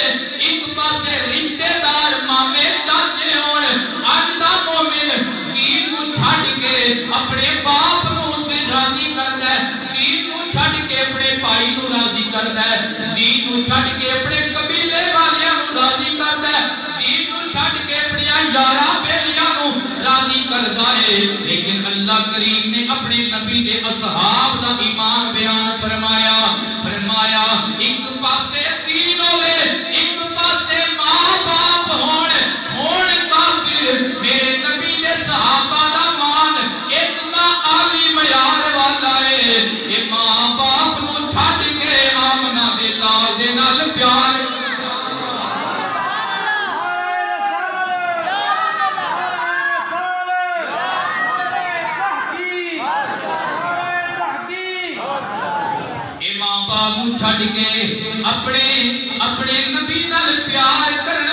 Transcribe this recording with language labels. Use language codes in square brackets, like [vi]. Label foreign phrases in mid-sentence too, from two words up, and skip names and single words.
[pa] ایک پاسے رشتہ دار مامے چاچے ہون آج دا مومن دین کو چھڑ کے اپنے باپ نو [ur] سے راضی کرتا ہے [pa] دین کو چھڑ کے اپنے بھائی نو [ur] راضی کرتا ہے [pa] دین کو چھڑ کے اپنے قبیلے والیاں نو راضی کرتا ہے دین کو چھڑ کے اپنے یاراں بیلیاں نو [ur] راضی کرتا ہے [pa] لیکن اللہ کریم نے اپنے نبی دے اصحاب دا ایمان بیان فرمایا ایک پاسے دین ہوئے ایک پاسے ماں باپ ہون کافر میرے نبی دے صحابہ دا مان اتنا عالی معیار والا ہے یہ ماں باپ نو چھڈ کے آمنہ دے لال دے نال پیار چھڑ کے اپنے نبی نال پیار کرنے